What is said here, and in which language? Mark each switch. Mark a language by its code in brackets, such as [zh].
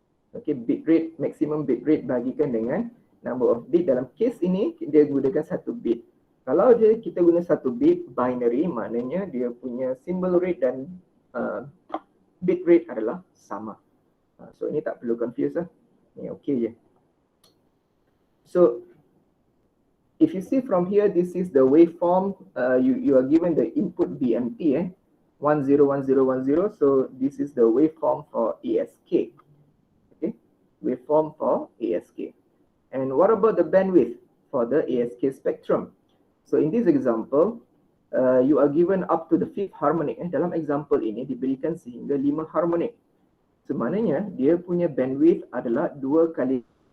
[en] Okay, bit rate, maximum bit rate [ms] bagikan dengan [en] number of bit. [ms] Dalam kes ini dia gunakan 1 bit. Kalau kita guna 1 bit binary, maknanya dia punya symbol rate dan bit rate adalah sama. So ini tak perlu confuse lah. Ini okey je. [en] So if you see from here, this is the waveform. You are given the input BMT, 101010. So this is the waveform for ASK. Okay, waveform for ASK. And what about the bandwidth for the ASK spectrum? So in this example, you are given up to the 5th harmonic. [ms] Dalam example ini diberikan sehingga 5 harmonic. So maknanya dia punya bandwidth adalah 2 kali